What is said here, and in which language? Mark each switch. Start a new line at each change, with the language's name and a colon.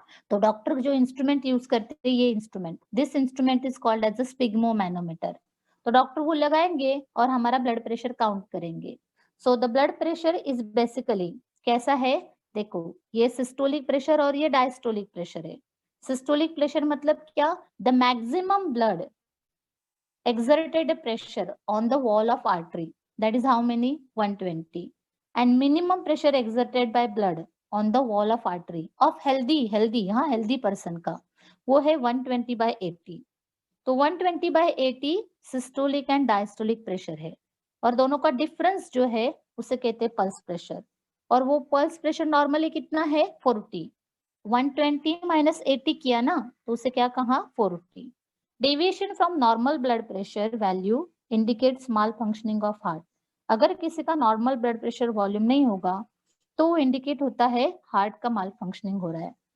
Hindi: तो डॉक्टर जो instrument use करते हैं, ये instrument,
English: This instrument is called as a sphygmomanometer.
Hindi: तो डॉक्टर वो लगाएंगे और हमारा ब्लड प्रेशर काउंट करेंगे।
English: so the blood pressure is basically
Hindi: कैसा है, देखो ये सिस्टोलिक प्रेशर और ये डायस्टोलिक प्रेशर है। सिस्टोलिक प्रेशर मतलब क्या,
English: the maximum blood exerted pressure on the wall of artery, that is how many, 120, and minimum pressure exerted by blood on the wall of artery of healthy
Hindi: हाँ
English: healthy person
Hindi: का, वो है
English: 120 by 80।
Hindi: तो 120 by 80 systolic and diastolic pressure है, और दोनों का difference जो है उसे कहते हैं पल्स प्रेशर, और वो पल्स प्रेशर नॉर्मली कितना है 40, 120 माइनस 80 किया ना तो उसे क्या कहा 40।
English: deviation from normal blood pressure value indicates malfunctioning of heart,
Hindi: अगर किसी का नॉर्मल ब्लड प्रेशर वॉल्यूम नहीं होगा तो वो इंडिकेट होता है हार्ट का माल फंक्शनिंग हो रहा है।